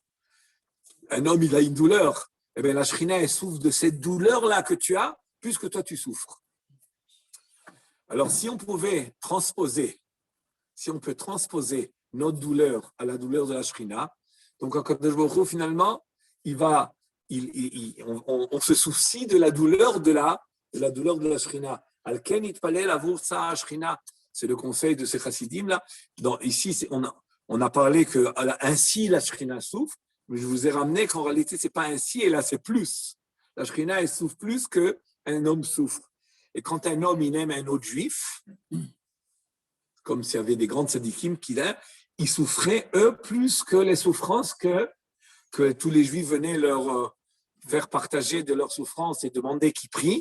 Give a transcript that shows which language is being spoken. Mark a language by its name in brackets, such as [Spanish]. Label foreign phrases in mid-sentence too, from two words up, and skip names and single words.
[French] Un homme, il a une douleur, eh bien la Shechina elle souffre de cette douleur-là que tu as, plus que toi tu souffres. Alors si on pouvait transposer, si on peut transposer notre douleur à la douleur de la Shechina, donc Akadosh Baruch Hu, finalement, on se soucie de la douleur de la Shechina. [Hebrew] על כן יתפלל עבור צער שכינה. [French] C'est le conseil de ces chassidim-là. Ici, on a parlé que ainsi la Shechina souffre, mais je vous ai ramené qu'en réalité, ce n'est pas ainsi, et là, c'est plus. La Shechina, elle souffre plus qu'un homme souffre. Et quand un homme, il aime un autre juif, comme s'il y avait des grandes sadikim ils souffraient, eux, plus que les souffrances que tous les juifs venaient leur faire partager de leurs souffrances et demander qu'ils prient.